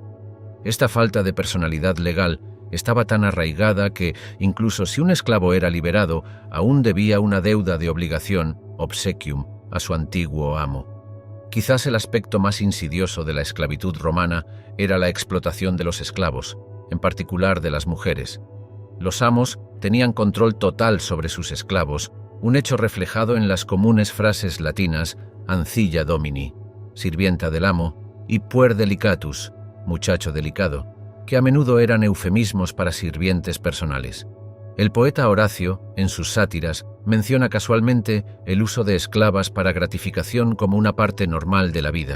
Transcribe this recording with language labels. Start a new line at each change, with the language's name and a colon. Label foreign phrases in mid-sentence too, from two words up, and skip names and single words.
Spanish: Esta falta de personalidad legal estaba tan arraigada que, incluso si un esclavo era liberado, aún debía una deuda de obligación, obsequium, a su antiguo amo. Quizás el aspecto más insidioso de la esclavitud romana era la explotación de los esclavos, en particular de las mujeres. Los amos tenían control total sobre sus esclavos, un hecho reflejado en las comunes frases latinas
Latin: ancilla domini,
Spanish: sirvienta del amo, y
Latin: puer delicatus,
Spanish: muchacho delicado, que a menudo eran eufemismos para sirvientes personales. El poeta Horacio, en sus sátiras, menciona casualmente el uso de esclavas para gratificación como una parte normal de la vida.